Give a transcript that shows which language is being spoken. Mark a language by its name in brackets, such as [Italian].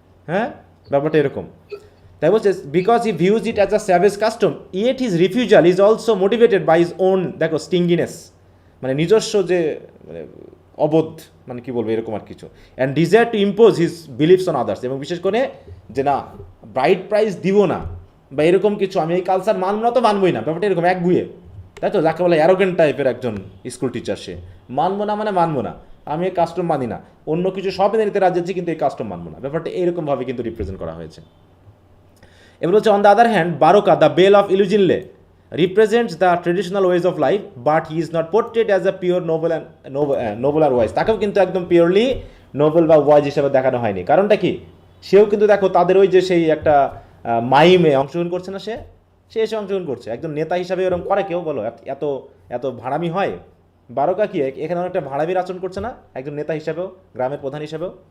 [Bangla] হ্যাঁ, ব্যাপারটা এরকম। তাই বলছে, [English] because he views it as a savage custom, yet his refusal is also motivated by his own, [Bangla] দেখো, স্টিঙ্গিনেস, মানে নিজস্ব যে মানে অবোধ, মানে কি বলবো, এরকম আর কিছু, [English] and desire to impose his beliefs on others, [Bangla] এবং বিশেষ করে যে না, ব্রাইড প্রাইজ দিব না বা এরকম কিছু, আমি এই কালচার মানব না তো মানবই না, ব্যাপারটা এরকম একগুয়ে, তাই তো? যাকে বলে অ্যারোগেন্ট টাইপের একজন স্কুল টিচার, সে মানবো না মানে মানবো না, আমি এই কাস্টম মানি না, অন্য কিছু সব মেনে নিতে রাজি আছি কিন্তু এই কাস্টম মানবো না, ব্যাপারটা এরকমভাবে কিন্তু রিপ্রেজেন্ট করা হয়েছে। এবার হচ্ছে, [English] On the other hand, Baroka the Bale of Ilujinle represents the traditional ways of life, but he is not portrayed as a pure noble or wise. [Bangla] তাকেও কিন্তু একদম পিওরলি নোবেল বা ওয়াইজ হিসেবে দেখানো হয়নি। কারণটা কি? সেও কিন্তু দেখো তাদের ওই যে সেই একটা মাইমে অংশগ্রহণ করছে না, সে এসে অংশগ্রহণ করছে। একজন নেতা হিসাবে এরকম করে কেউ? বলো, এত এত ভাড়ামি হয়? বারকা কি এখানে অনেকটা ভাড়ামির আচরণ করছে না একজন নেতা হিসাবেও, গ্রামের প্রধান হিসাবেও?